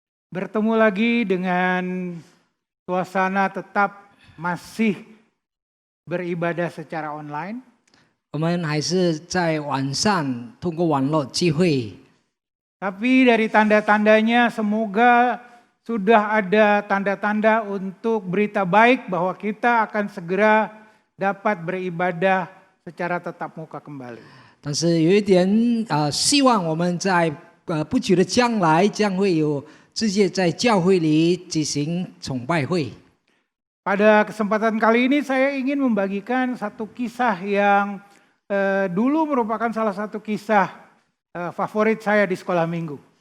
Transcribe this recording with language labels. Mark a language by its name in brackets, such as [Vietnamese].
[Indonesian] Bertemu lagi dengan suasana tetap masih beribadah secara online. [Chinese] 我们还是在晚上通过网络聚会， [Indonesian] Tapi dari tanda-tandanya semoga sudah ada tanda-tanda untuk berita baik bahwa kita akan segera dapat beribadah secara tatap muka kembali. [Chinese] 但是有一点希望我们在不久的将来将会有直接在教会里举行崇拜会。 [Indonesian] Pada kesempatan kali ini saya ingin membagikan satu kisah yang dulu merupakan salah satu kisah favorit saya di sekolah minggu.